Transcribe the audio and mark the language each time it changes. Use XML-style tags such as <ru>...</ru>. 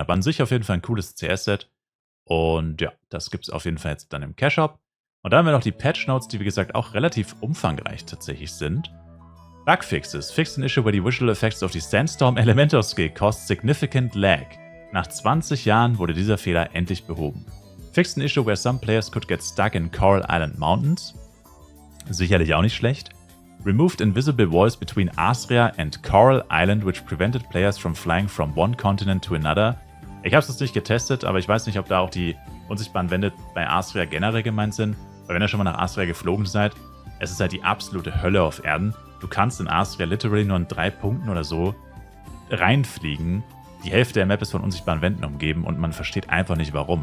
<de>Aber an sich auf jeden Fall ein cooles CS-Set. Und ja, das gibt es auf jeden Fall jetzt dann im Cash-Shop. Und dann haben wir noch die Patch-Notes, die wie gesagt auch relativ umfangreich tatsächlich sind. Bugfixes.</de> <en>Fixed an issue where the visual effects of the Sandstorm Elemental Skill caused significant lag.</en> <de>Nach 20 Jahren wurde dieser Fehler endlich behoben.</de> <en>Fixed an issue where some players could get stuck in Coral Island Mountains.</en> <de>Sicherlich auch nicht schlecht.</de> <en>Removed invisible walls between Asria and Coral Island, which prevented players from flying from one continent to another.</en> <de>Ich habe es jetzt nicht getestet, aber ich weiß nicht, ob da auch die unsichtbaren Wände bei Asria generell gemeint sind. Weil wenn ihr schon mal nach Asria geflogen seid, es ist halt die absolute Hölle auf Erden. Du kannst in Asria literally nur in 3 Punkten oder so reinfliegen. Die Hälfte der Map ist von unsichtbaren Wänden umgeben und man versteht einfach nicht warum.</de>